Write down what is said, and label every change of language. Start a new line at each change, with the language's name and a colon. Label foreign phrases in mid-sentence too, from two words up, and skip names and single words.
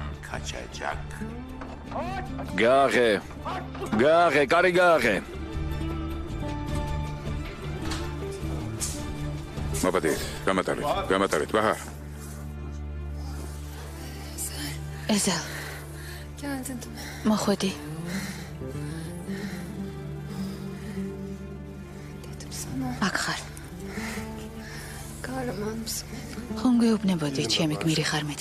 Georgian: გააღე, კარი გააღე. მოპადეთ, გამატარეთ, ბაჰარ. ეზელ,
Turkish: Geldin.
Georgian: მოხვედი.
Turkish: Dedim sana.
Georgian: აქ ხარ.
Turkish: Kahraman mısın?
Georgian: ხომ გეუბნებოდი ჩემი გმირი ხარ მეთქი.